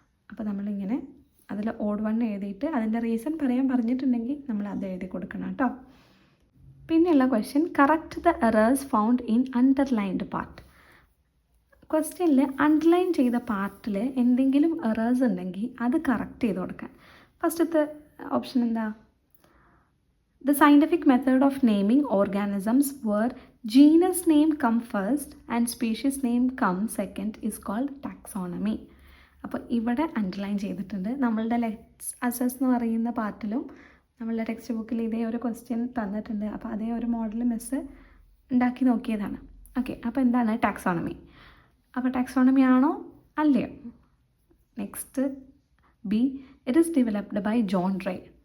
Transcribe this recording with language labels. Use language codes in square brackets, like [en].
[ml] അപ്പോൾ നമ്മളിങ്ങനെ അതിൽ ഓഡ് വൺ എഴുതിയിട്ട് അതിൻ്റെ റീസൺ പറയാൻ പറഞ്ഞിട്ടുണ്ടെങ്കിൽ നമ്മൾ അത് എഴുതി കൊടുക്കണം കേട്ടോ. [en] പിന്നെയുള്ള question, correct the errors found in underlined part. [ml] ക്വസ്റ്റ്യനിൽ അണ്ടർലൈൻ ചെയ്ത പാർട്ടിൽ എന്തെങ്കിലും എറേഴ്സ് ഉണ്ടെങ്കിൽ അത് കറക്റ്റ് ചെയ്ത് കൊടുക്കാൻ. ഫസ്റ്റത്തെ ഓപ്ഷൻ എന്താ? [en] The scientific method of naming organisms where genus name come first and species name come second is called taxonomy. [ml] അപ്പോൾ ഇവിടെ അണ്ടർലൈൻ ചെയ്തിട്ടുണ്ട്. നമ്മളുടെ ലെറ്റ്സ് അസസ് എന്ന് പറയുന്ന പാർട്ടിലും നമ്മളുടെ ടെക്സ്റ്റ് ബുക്കിൽ ഇതേ ഒരു ക്വസ്റ്റ്യൻ തന്നിട്ടുണ്ട്. അപ്പോൾ അതേ ഒരു മോഡൽ മിസ് ഉണ്ടാക്കി നോക്കിയതാണ്. ഓക്കെ, അപ്പോൾ എന്താണ് ടാക്സോണമി? അപ്പോൾ ടാക്സോണമി ആണോ അല്ലയോ? [en] Next B, it is developed by John Ray.